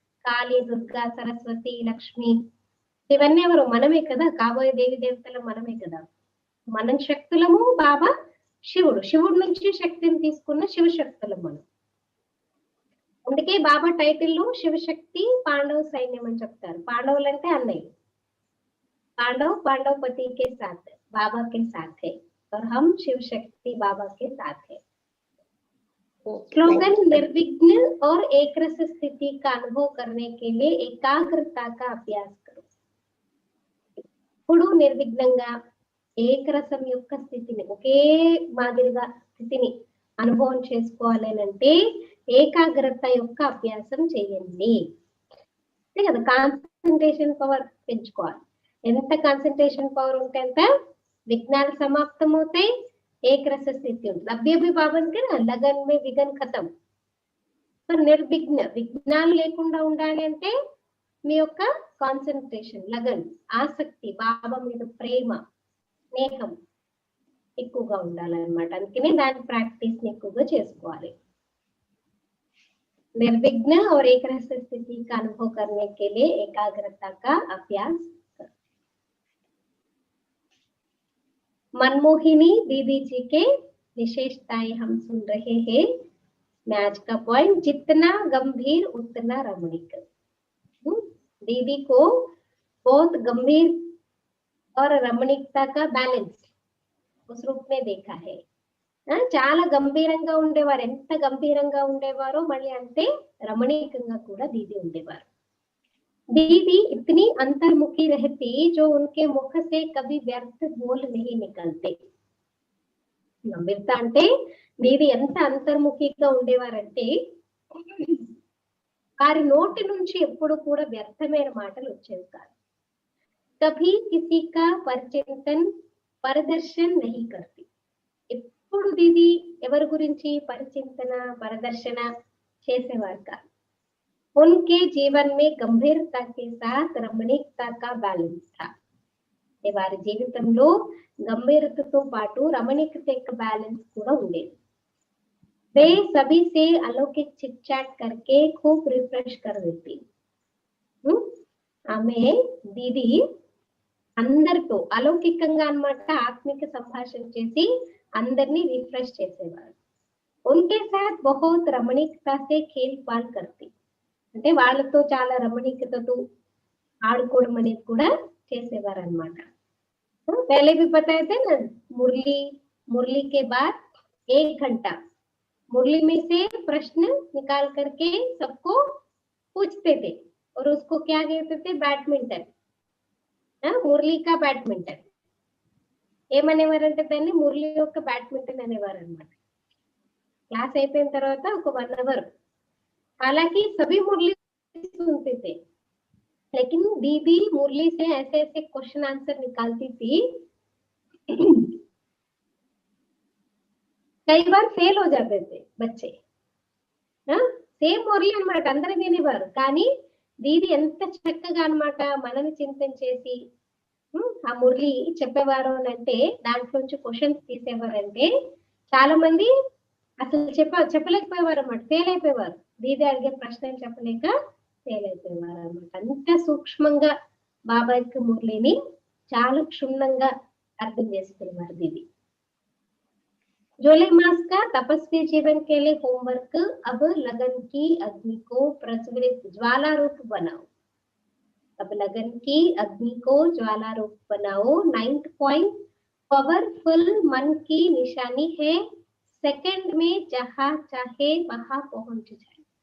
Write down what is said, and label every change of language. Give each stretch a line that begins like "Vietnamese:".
Telugu: కాళీ, దుర్గా, సరస్వతి, లక్ష్మి, ఇవన్నీ ఎవరు? మనమే కదా. కాబోయే దేవి దేవతలు మనమే కదా. మనం శక్తులము, బాబా శివుడు. శివుడు నుంచి శక్తిని తీసుకున్న శివశక్తులం మనం. అందుకే బాబా టైటిల్ లో శివశక్తి పాండవ సైన్యం అని చెప్తారు. పాండవులు అంటే అన్నయ్య.
Hindi: पांडवपति के साथ, बाबा के साथ है, और हम शिव शक्ति बाबा के साथ है. स्लोगन निर्विघ्न और एक रस स्थिति का अनुभव करने के लिए एकाग्रता का अभ्यास करो.
Telugu: ఇప్పుడు నిర్విఘ్నంగా ఏకరసం యొక్క స్థితిని, ఒకే మాదిరిగా స్థితిని అనుభవం చేసుకోవాలి అంటే ఏకాగ్రత యొక్క అభ్యాసం చేయండి. అంతే కదా, కాన్సన్ట్రేషన్ పవర్ పెంచుకోవాలి. ఎంత కాన్సన్ట్రేషన్ పవర్ ఉంటే అంత విఘ్నాలు సమాప్తం అవుతాయి, ఏకరస స్థితి ఉంటుంది.
Hindi: అభి బాబన్ కి లగన్ మే విఘ్న ఖతం.
Telugu: సో నిర్విఘ్న, విఘ్నాలు లేకుండా ఉండాలి అంటే మీ యొక్క కాన్సన్ట్రేషన్, లగన్, ఆసక్తి, బాబా మీద ప్రేమ, స్నేహం ఎక్కువగా ఉండాలన్నమాట. అందుకనే దాని ప్రాక్టీస్ ని ఎక్కువగా చేసుకోవాలి.
Hindi: निर्विघ्न और एक रस स्थिति का अनुभव करने के लिए एकाग्रता का अभ्यास करो. मनमोहिनी दीदी जी के विशेषताएं हम सुन रहे हैं. मैच का पॉइंट, जितना गंभीर उतना रमणीक. दीदी को बहुत गंभीर और रमणीकता का बैलेंस उस रूप में देखा है.
Telugu: చాలా గంభీరంగా ఉండేవారు. ఎంత గంభీరంగా ఉండేవారో మళ్ళీ అంతే రమణీయంగా కూడా దీది ఉండేవారు.
Hindi: दीदी इतनी अंतर्मुखी रहती जो उनके मुख से कभी व्यर्थ बोल नहीं निकलते.
Telugu: గంభీరత అంటే దీది ఎంత అంతర్ముఖిగా ఉండేవారంటే వారి నోటి నుంచి ఎప్పుడు కూడా వ్యర్థమైన మాటలు వచ్చేవి కాదు.
Hindi: కభీ కిసి కా పరిచింతన్ పరదర్శన్ నహీ కర్తి.
Telugu: ఎప్పుడు దీది ఎవరి గురించి పరిచింతన పరదర్శన చేసేవారు కాదు.
Hindi: उनके जीवन में गंभीरता के साथ रमणीकता का बैलेंस था.
Telugu: వారి జీవితంలో గంభీరతతో పాటు రమణీకత యొక్క బ్యాలెన్స్ కూడా ఉండేది.
Hindi: वे सभी से अलौकिक चिट चैट करके खूब रिफ्रेश कर देती.
Telugu: ఆమె దీది అందరితో అలౌకికంగా అన్నమాట ఆత్మిక సంభాషణ చేసి అందరినీ రిఫ్రెష్ చేసేవారు.
Hindi: उनके साथ बहुत रमणीकता से खेल पाल करती.
Telugu: అంటే వాళ్ళతో చాలా రమణీకతతో ఆడుకోవడం అనేది కూడా చేసేవారు అన్నమాట.
Hindi: पहले भी बताए थे ना, मुरली के बाद 1 घंटा मुरली में से प्रश्न निकाल करके सबको पूछते थे और उसको क्या कहते थे, बैडमिंटन. మురళి కా బ్యాడ్మింటన్
Telugu: ఏమనేవారంటే దాన్ని మురళి యొక్క బ్యాడ్మింటన్ అనేవారు అనమాట. క్లాస్ అయిపోయిన తర్వాత ఒక 1 అవర్
Hindi: हालांकि सभी मुरली सुनते थे, लेकिन दीदी मुरली से ऐसे ऐसे क्वेश्चन आंसर निकालती थी कई बार फेल हो जाते थे बच्चे.
Telugu: సేమ్ మురళి అన్నమాట, అందరూ వినేవారు. కానీ దీది ఎంత చక్కగా అన్నమాట మనని చింతన చేసి ఆ మురళి చెప్పేవారు అంటే దాంట్లోంచి క్వశ్చన్స్ తీసేవారంటే చాలా మంది అసలు చెప్పలేకపోయేవారు అన్నమాట, ఫెయిల్ అయిపోయేవారు. దీది అడిగే ప్రశ్నలు చెప్పలేక ఫెయిల్ అయిపోయేవారు అన్నమాట. అంత సూక్ష్మంగా బాబా యొక్క మురళిని చాలా క్షుణ్ణంగా అర్థం చేసుకునేవారు దీది.
Hindi: जुलाई मास का तपस्वी जीवन के लिए होमवर्क, अब लगन की अग्नि को प्रज्वलित ज्वाला रूप बनाओ. अब लगन की अग्नि को ज्वाला रूप बनाओ. 9th पॉइंट, पावरफुल मन की निशानी है सेकंड में जहां चाहे वहां पहुंच जाए.